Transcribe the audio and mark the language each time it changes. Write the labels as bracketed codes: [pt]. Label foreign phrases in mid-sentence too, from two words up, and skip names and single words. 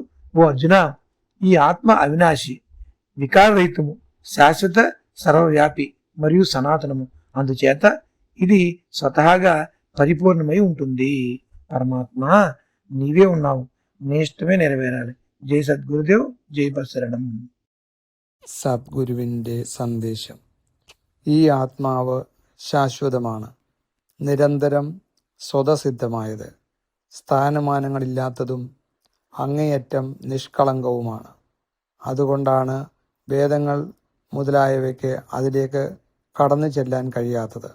[te] ఓ అర్జున, ఈ ఆత్మ అవినాశి, వికారరహితము, శాశ్వత, సర్వవ్యాపి మరియు సనాతనము. అందుచేత ఇది స్వతహాగా పరిపూర్ణమై ఉంటుంది. పరమాత్మ, నీవే ఉన్నావు, నీ ఇష్టమే నెరవేరాలి. జై సద్గురుదేవ్, జై పరశరణం. [ml] സദ്ഗുരുവിൻ്റെ സന്ദേശം. ഈ ആത്മാവ് ശാശ്വതമാണ്, നിരന്തരം സ്വതസിദ്ധമായത്, സ്ഥാനമാനങ്ങളില്ലാത്തതും അങ്ങേയറ്റം നിഷ്കളങ്കവുമാണ്. അതുകൊണ്ടാണ് വേദങ്ങൾ മുതലായവയ്ക്ക് അതിലേക്ക് കടന്നു ചെല്ലാൻ കഴിയാത്തത്.